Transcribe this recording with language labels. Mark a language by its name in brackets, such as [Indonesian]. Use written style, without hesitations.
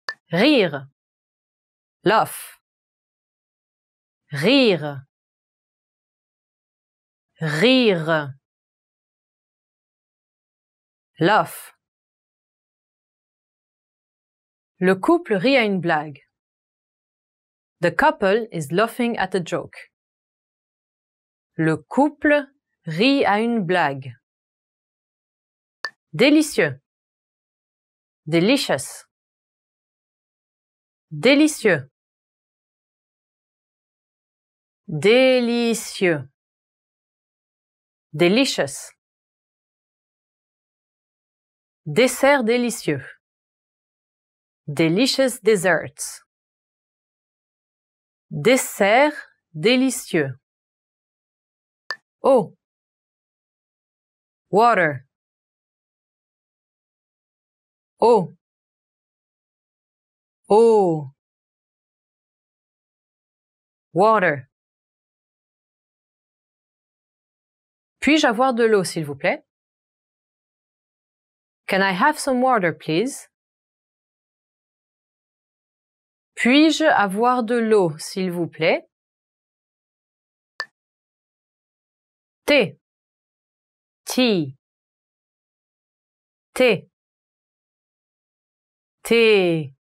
[French] Rire. Laugh. Rire. Rire. [English] Laugh. [French] Le couple rit à une blague. [English] The couple is laughing at a joke. [French] Le couple rit à une blague. Délicieux. Delicious. Délicieux. Délicieux. Delicious. Dessert délicieux. [English] Delicious desserts. [French] Dessert délicieux. Eau. Water. Eau. Eau. [English] Water. [French] Puis-je avoir de l'eau, s'il vous plaît? [English] Can I have some water, please? [French] Puis-je avoir de l'eau, s'il vous plaît? Thé. Tea. Thé. Thé.